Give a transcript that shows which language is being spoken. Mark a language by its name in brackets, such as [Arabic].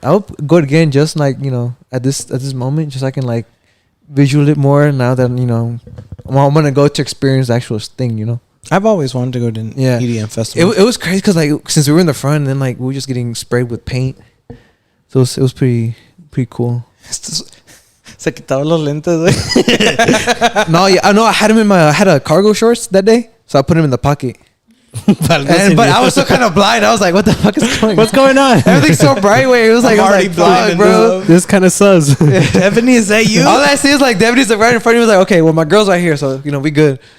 [English] I would go again just like, you know, at this moment, just so I can like visual it more now that, you know, I'm gonna go to experience the actual thing, you know. I've always wanted to go to an EDM festival. It was crazy because like since we were in the front and then like we were just getting sprayed with paint, so it was pretty cool. [Spanish] Se quitaba los lentes, güey. [English] No, yeah, I know. I had a cargo shorts that day, so I put them in the pocket. But I was still kind of blind. I was like, "What the fuck is going? What's going on? Everything's so bright." Wait, it was like, blind, bro. This kind of sus. Ebony, is that you? All I see is like Devony's like right in front of me. Was like, okay, well, my girl's right here, so you know we good.